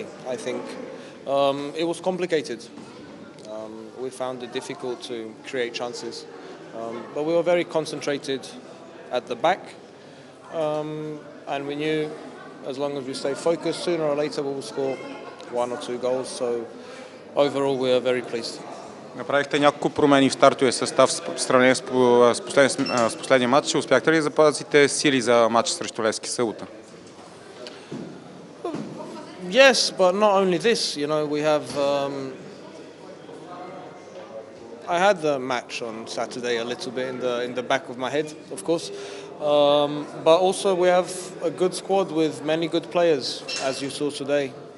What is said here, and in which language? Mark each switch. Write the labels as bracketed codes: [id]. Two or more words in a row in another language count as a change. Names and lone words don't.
[en] I think it was complicated. We found it difficult to create chances, but we were very concentrated at the back, and we knew as long as we stay focused, sooner or later we will score one or two goals. So overall we are very pleased. [bg] Направихте няколко промени в стартовия състав в сравнение с последния матч. Успяхте ли да запазите сили за матча срещу Левски събота? [en] Yes, but not only this. You know, we have. I had the match on Saturday a little bit in the back of my head, of course, but also we have a good squad with many good players, as you saw today.